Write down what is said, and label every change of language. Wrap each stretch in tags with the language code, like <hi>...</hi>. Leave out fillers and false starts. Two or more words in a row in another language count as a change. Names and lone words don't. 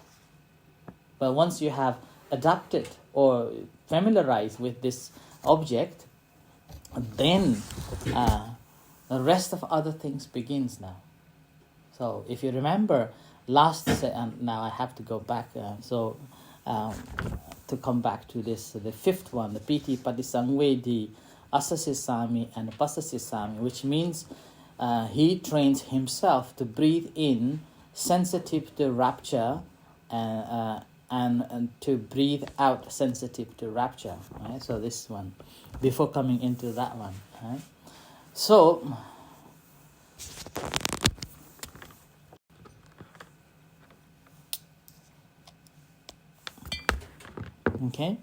<en>But once you have adopted or familiarized with this object, then the rest of other things begins now. So if you remember now I have to go back, to come back to this, the fifth one, the</en> <pi>piti patisangvedi, asasisami and pasasisami,</pi> <en>which means he trains himself to breathe in sensitive to rapture and to breathe out sensitive to rapture. Right? So this one, before coming into that one. Right? So, okay.</en>